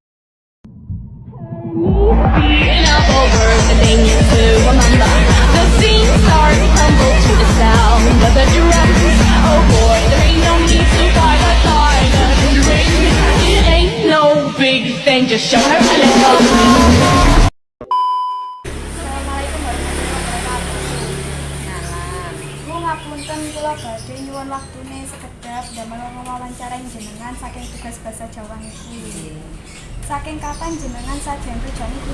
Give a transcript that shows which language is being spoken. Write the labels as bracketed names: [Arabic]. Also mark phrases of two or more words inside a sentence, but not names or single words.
[English] Over the thing to remember. The scene starts to tumble to the sound of the drum. Oh boy, there ain't no need to fight a silent ring. It ain't no big thing, just show her a little. [Arabic] السلام عليكم ورحمة الله وبركاته. [Javanese] Bu ngapunten kula badhe nyuwun waktune sekedhap damel wawancara jenengan saking tugas basa Jawa niki. Saking kapan jenengan sajen rujak niki?